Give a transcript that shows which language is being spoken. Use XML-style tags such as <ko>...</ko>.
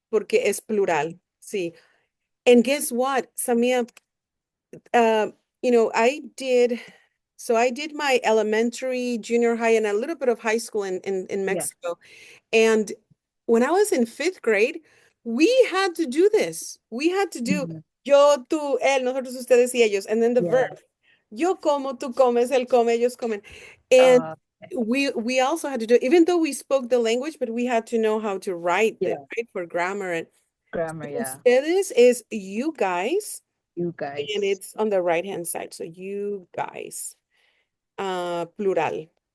<es>porque es plural. Sí.</es> <en>And guess what,</en> <es>Samia?</es> <en>Uh, I did my elementary, junior high, and a little bit of high school in Yeah. Mexico. And when I was in fifth grade, we had to do this. We had to do Mhm.</en> <es>yo, tú, él, nosotros, ustedes y ellos,</es> <en>and then the Yeah. verb.</en> <es>Yo como, tú comes, él come, ellos comen.</es> <en>And Okay. we also had to do, even though we spoke the language, but we had to know how to write it, Yeah. right? For grammar. And Grammar. Yeah. ustedes is you guys, You and guys. it's on the right-hand side. So you guys, plural.</en>